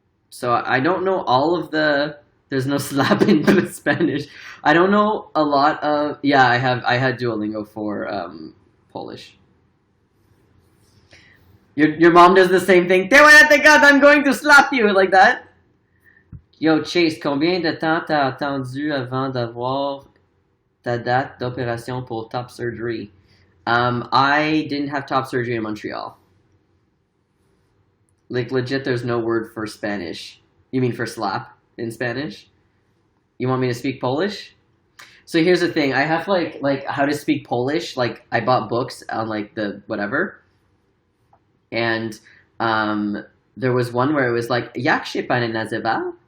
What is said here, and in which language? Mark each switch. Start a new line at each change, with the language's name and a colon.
English: So I don't know all of the. There's no slap in Spanish. I don't know a lot of. Yeah, I had Duolingo for Polish. Your mom does the same thing.
Spanish: Te voy a pegar,
English: I'm going to slap you like that.
French: Yo, Chase, combien de temps t'as attendu avant d'avoir ta date d'opération pour top surgery?
English: I didn't have top surgery in Montreal. Like legit, there's no word for Spanish. You mean for slap? In Spanish? You want me to speak Polish? So here's the thing. I have like how to speak Polish. Like I bought books on like the whatever. And there was one where it was like
Polish: jak się pani nazywa?